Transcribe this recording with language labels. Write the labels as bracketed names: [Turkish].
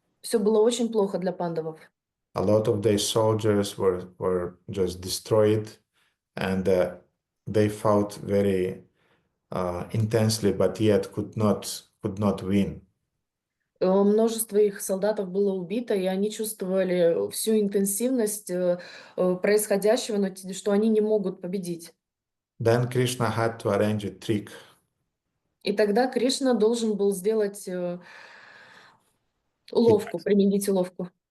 [Russian] все было очень плохо для пандавов. [English] A lot of their soldiers were just destroyed, and they fought very intensely, but yet could not win. [Russian] Множество их солдатов было убито, и они чувствовали всю интенсивность происходящего, но что они не могут победить. [English] Then Krishna had to arrange a trick. [Russian] И тогда Кришна должен был сделать уловку, применить уловку.